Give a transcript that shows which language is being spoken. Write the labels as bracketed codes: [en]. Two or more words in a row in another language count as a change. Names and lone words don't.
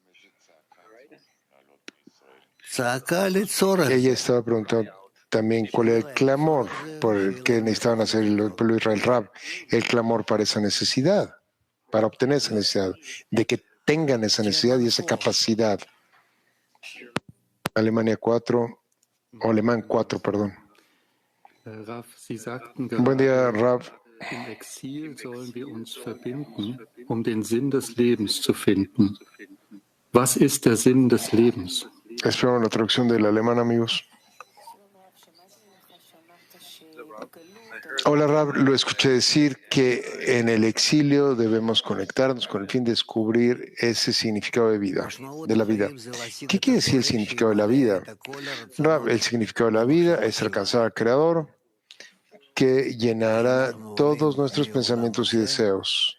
[es] Ella estaba preguntando también cuál era el clamor por el que necesitaban hacer el pueblo de Israel, Rab, el clamor para esa necesidad, para obtener esa necesidad, de que tengan esa necesidad y esa capacidad. Alemán 4, perdón. Buen día, Rab. [de] Im Exil sollen wir uns verbinden, den Sinn des Lebens zu finden. Was ist der Sinn des Lebens? [es] Espero la traducción del alemán, amigos. Hola, Rab, lo escuché decir que en el exilio debemos conectarnos con el fin de descubrir ese significado de la vida. ¿Qué quiere decir el significado de la vida? Rab, el significado de la vida es alcanzar al Creador que llenará todos nuestros pensamientos y deseos.